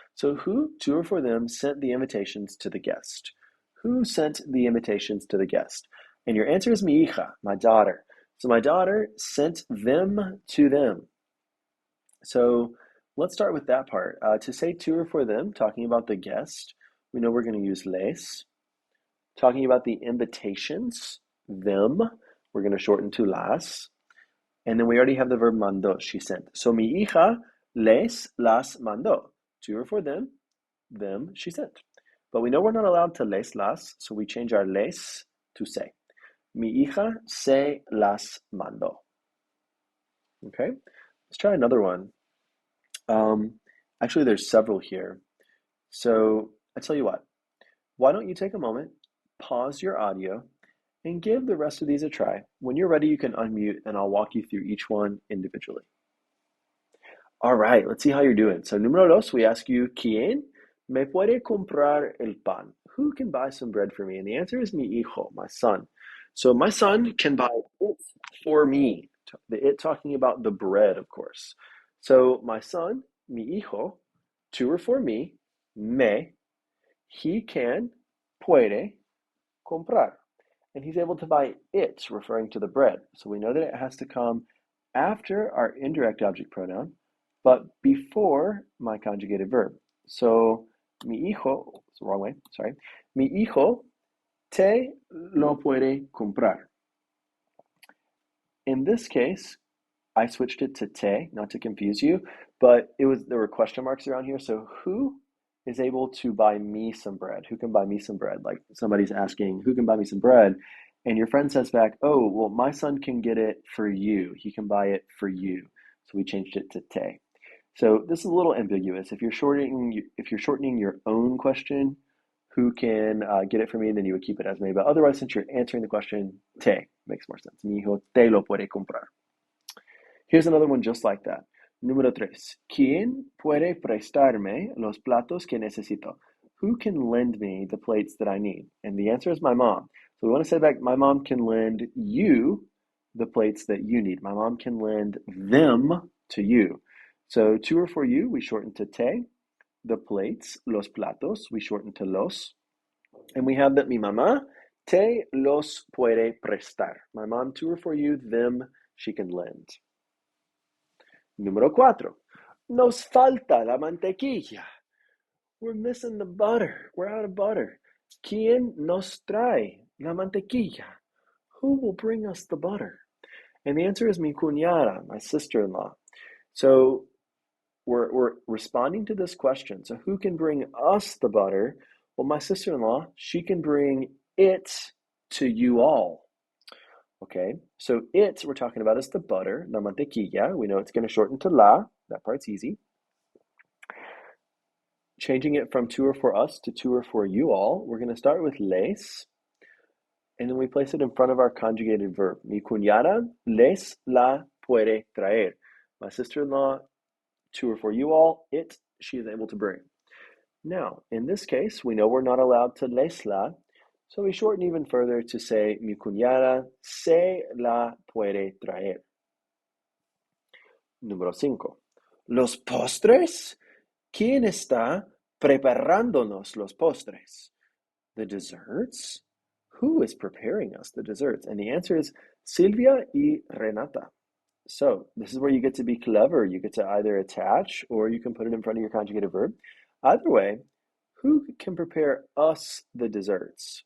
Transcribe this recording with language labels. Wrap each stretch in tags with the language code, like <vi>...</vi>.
<en>So who, to or for them, sent the invitations to the guest? Who sent the invitations to the guest? And your answer is mi hija, my daughter. So my daughter sent them to them. So let's start with that part. To say to or for them, talking about the guest, we know we're going to use les. Talking about the invitations, them, we're going to shorten to las. And then we already have the verb mandó, she sent. So</en> <es>mi hija les las mandó.</es> <en>To or for them she sent. But we know we're not allowed to les las, so we change our les to se.</en> <es>Mi hija se las mandó.</es> <en>Okay, let's try another one. Actually, there's several here. So I tell you what, why don't you take a moment, pause your audio, and give the rest of these a try. When you're ready, you can unmute and I'll walk you through each one individually. All right, let's see how you're doing.</en> <es>So, número dos,</es> <en>we ask you,</en> <es>¿Quién me puede comprar el pan?</es> <en>Who can buy some bread for me? And the answer is mi hijo, my son. So, my son can buy it for me. The it talking about the bread, of course. So, my son, mi hijo, to or for me, he can, puede, comprar. And he's able to buy it, referring to the bread. So we know that it has to come after our indirect object pronoun, but before my conjugated verb. So, mi hijo, it's the wrong way, sorry.</en> <es>Mi hijo te lo puede comprar.</es> <en>In this case, I switched it to te, not to confuse you, but there were question marks around here. So who is able to buy me some bread? Who can buy me some bread? Like somebody's asking, who can buy me some bread? And your friend says back, oh, well, my son can get it for you. He can buy it for you. So we changed it to te. So this is a little ambiguous. If you're shortening your own question, who can get it for me, then you would keep it as me. But otherwise, since you're answering the question, te makes more sense.</en> <es>Mi hijo te lo puede comprar.</es> <en>Here's another one just like that.</en> <es>Número tres. ¿Quién puede prestarme los platos que necesito?</es> <en>Who can lend me the plates that I need? And the answer is my mom. So we want to say back, my mom can lend you the plates that you need. My mom can lend them to you. So to or for you, we shorten to te. The plates, los platos, we shorten to los. And we have that</en> <es>mi mamá te los puede prestar.</es> <en>My mom, to or for you, them she can lend. Número cuatro.</en> <es>Nos falta la mantequilla.</es> <en>We're missing the butter. We're out of butter.</en> <es>¿Quién nos trae la mantequilla?</es> <en>Who will bring us the butter? And the answer is mi cuñada, my sister-in-law. So we're responding to this question. So who can bring us the butter? Well, my sister-in-law, she can bring it to you all. Okay, so it we're talking about is the butter, la mantequilla. We know it's going to shorten to la. That part's easy. Changing it from to or for us to or for you all, we're going to start with les, and then we place it in front of our conjugated verb.</en> <es>Mi cuñada les la puede traer.</es> <en>My sister-in-law, to or for you all, it she is able to bring. Now, in this case, we know we're not allowed to les la, so we shorten even further to say,</en> <es>mi cuñada se la puede traer. Número 5. Los postres. ¿Quién está preparándonos los postres?</es> <en>The desserts? Who is preparing us the desserts? And the answer is Silvia y Renata. So this is where you get to be clever. You get to either attach or you can put it in front of your conjugated verb. Either way, who can prepare us the desserts?</en>